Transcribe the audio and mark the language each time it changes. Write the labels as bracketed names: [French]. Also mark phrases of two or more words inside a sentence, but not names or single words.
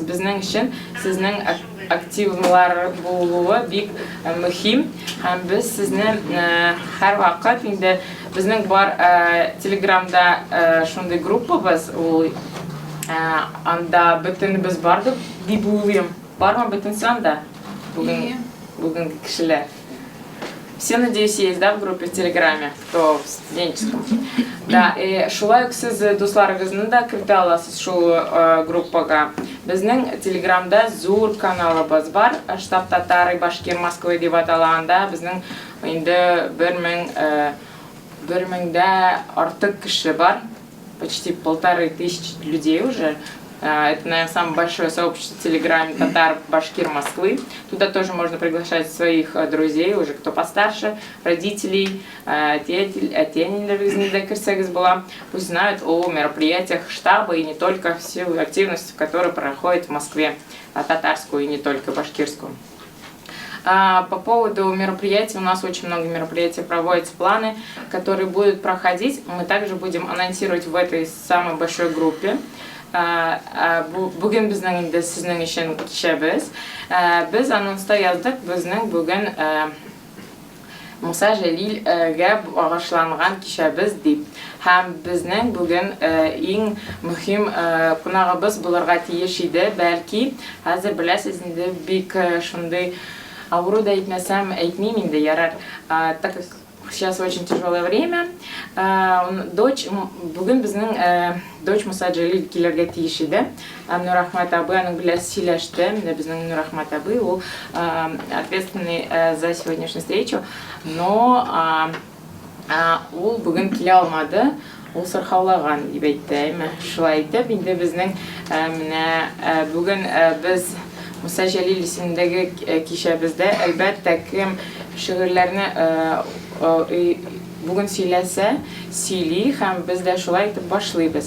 [Tatar] Безнең өчен сезнең активлар булуы бик мөһим. Һәм без сезне һәр вакыт инде безнең бар Телеграмда шундый группабыз, ул анда бөтенебез бар дип уйлыйм. Бармы бөтенсе анда? Бүген кешеләр. [Russian] Все, надеюсь, есть, да, в группе в Телеграме, кто в студенческом. Да, и [Tatar] шулай ук сез дусларыгызны да кертә аласыз шул группага. Безнең Телеграмда зур каналыбыз бар, штаб татары Башкир Москва дип аталганда, безнең инде 1000дә артык кеше бар, [Russian] почти 1500 людей уже. Это, наверное, самое большое сообщество в Телеграме татар Башкир Москвы. Туда тоже можно приглашать своих друзей, уже кто постарше, родителей, пусть знают о мероприятиях штаба и не только всю активность, которая проходит в Москве, татарскую и не только башкирскую. По поводу мероприятий, у нас очень много мероприятий проводятся, планы, которые будут проходить. Мы также будем анонсировать в этой самой большой группе. [Tatar] Бүген безнең инде сезнең өчен кичәбез. Без анонста яздык, безнең бүген Муса Җәлилгә багышланган кичәбез дип. Һәм безнең бүген иң мөһим кунагыбыз булырга тиеш иде. Бәлки, хәзер беләсез инде бик шундый авыру да әйтмәсәм, әйтмим инде ярар. [Russian] Так как сейчас очень тяжелое время. [Tatar] Бүген безнең дочь Муса Җәлил килергә тиеш иде. Нурахмат абый аның белән сөйләште. Безнең Нурахмат абый ул [Russian] ответственный за сегодняшнюю встречу, но [Tatar] ул бүген килә алмады. Ул сырхаулаган дип әйтте. Шулай итеп инде безнең менә бүген без Муса Җәлил исемендәге кичәбездә әлбәттә кем шигырьләрне бүген сөйләсә, сөйли һәм без дә шулай итеп башлыйбыз.